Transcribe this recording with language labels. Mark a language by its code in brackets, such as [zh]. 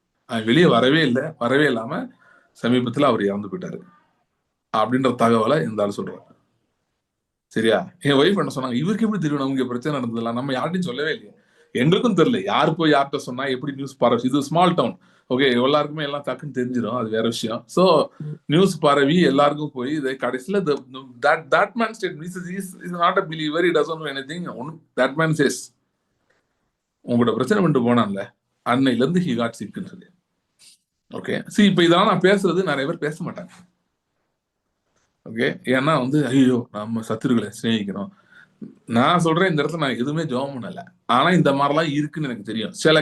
[ta] அவன் வெளியே வரவே இல்லாம சமீபத்தில் அவர் இறந்து போயிட்டாரு அப்படின்ற தகவலை இந்த ஆள் சொல்றாரு. சரியா? என் ஒய்ஃப் என்ன சொன்னாங்க, இவருக்கு எப்படி தெரியும் நமக்கு பிரச்சனை நடந்ததுலாம், நம்ம யார்ட்டையும் சொல்லவே இல்லையே. எங்களுக்கும் தெரியல யாரு போய் யார்கிட்ட சொன்னா எப்படி நியூஸ் பரவி. இது ஸ்மால் டவுன், ஓகே, எல்லாருக்குமே எல்லாம் டக்குன்னு தெரிஞ்சிடும், அது வேற விஷயம். சோ நியூஸ் பரவி எல்லாருக்கும் போய் இதை கடைசியில [en] that man said is not a believer, he doesn't know anything. That man says [ta] உங்களோட பிரச்சனை பண்ணிட்டு போனான்ல, அன்னையில இருந்து [en] he got sick [ta] ன்னு சொல்லி. ஓகே, சரி, இப்ப இதெல்லாம் நான் பேசுறது நிறைய பேர் பேச மாட்டாங்க. ஓகே, ஏன்னா ஐயோ நம்ம சத்துருக்களை சிநேகிக்கணும். நான் சொல்றேன், இந்த இடத்துல நான் எதுவுமே ஜெபம் பண்ணல. ஆனா இந்த மாதிரிலாம் இருக்குன்னு எனக்கு தெரியும்.